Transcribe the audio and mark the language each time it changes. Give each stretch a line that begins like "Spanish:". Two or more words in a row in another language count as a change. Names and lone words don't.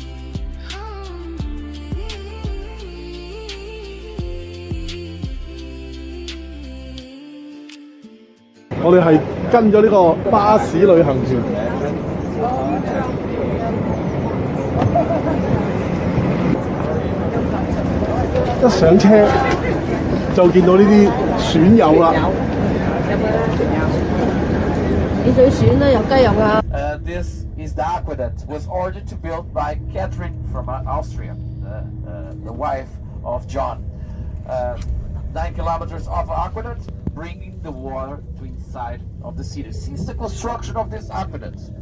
Cantonese: 我哋係跟咗呢個巴士旅行團。一上車就見到呢啲損友啦。你最選啦，有雞有鴨。
English: This is the aqueduct. Was ordered to build by Catherine from Austria, the wife of John. 9 kilometers of aqueduct, bringing the water to inside of the city. Since the construction of this aqueduct,